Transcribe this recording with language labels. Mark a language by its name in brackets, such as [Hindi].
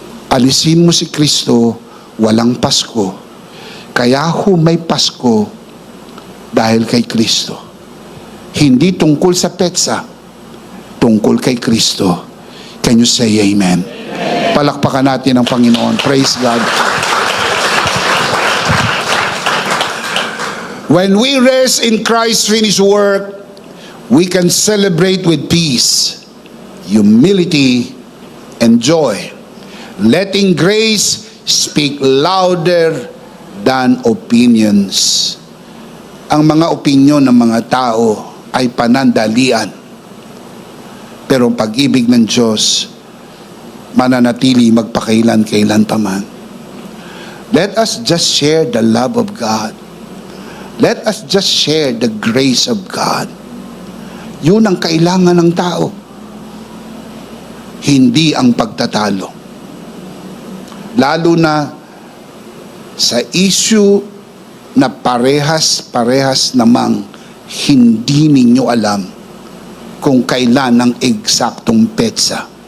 [Filipino] Alisin mo si Kristo, walang Pasko. Kaya ho may Pasko dahil kay Kristo. Hindi tungkol sa petsa, tungkol kay Kristo. [English] Can you say amen? [Filipino] Palakpakan natin ang Panginoon. [English] Praise God. When we rest in Christ's finished work, we can celebrate with peace, humility, and joy, letting grace speak louder than opinions. [Filipino] Ang mga opinyon ng mga tao ay panandalian, pero ang pag-ibig ng Diyos mananatili magpakailan-kailan pa man. [English] Let us just share the love of God. Let us just share the grace of God. [Filipino] Yun ang kailangan ng tao. Hindi ang pagtatalo. Lalo na sa issue na parehas namang hindi ninyo alam kung kailan ang eksaktong petsa.